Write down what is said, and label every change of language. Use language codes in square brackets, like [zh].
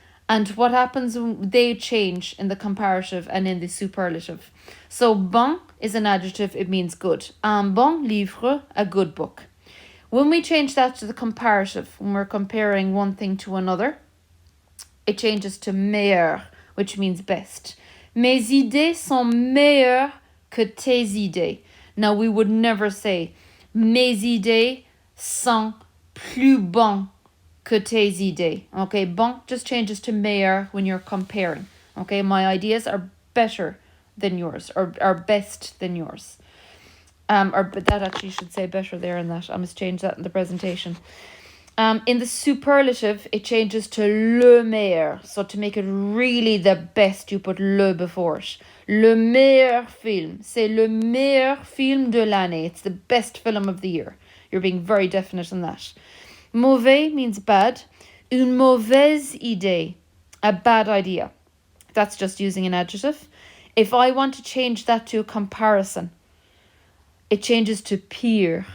[en] And what happens when they change in the comparative and in the superlative. So bon is an adjective, it means good. [fr] Un bon livre, [en] a good book. When we change that to the comparative, when we're comparing one thing to another, it changes to meilleur, which means best. [fr] Mes idées sont meilleures que tes idées. [en] Now we would never say [fr] mes idées sont plus bonnes que tes idées. [en] Okay, bon just changes to meilleur when you're comparing. Okay, my ideas are better than yours, or are best than yours. But that actually should say better there in that. I must change that in the presentation. In the superlative, it changes to le meilleur. So to make it really the best, you put le before it. [fr] Le meilleur film. C'est le meilleur film de l'année. [en] It's the best film of the year. You're being very definite in that. Mauvais means bad. [fr] Une mauvaise idée. [en] A bad idea. That's just using an adjective. If I want to change that to a comparison, it changes to pire.